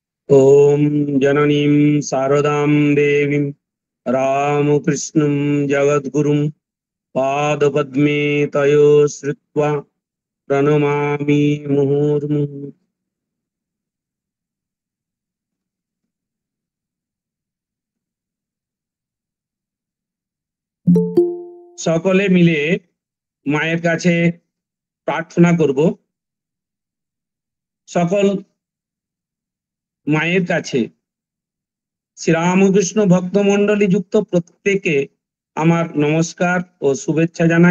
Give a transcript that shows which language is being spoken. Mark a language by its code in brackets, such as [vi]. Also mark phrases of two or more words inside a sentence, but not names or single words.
[sa] ॐ जननीं शारदां देवीं रामकृष्णं जगद्गुरुं पादपद्मे तयो श्रुत्वा प्रणमामि मुहुर्मुहुः। [bn] সকলে মিলে মায়ের কাছে প্রার্থনা করব। সকল মায়ের কাছে শ্রীরামকৃষ্ণ ভক্তমণ্ডলী যুক্ত প্রত্যেকে আমার নমস্কার ও শুভেচ্ছা জানাই।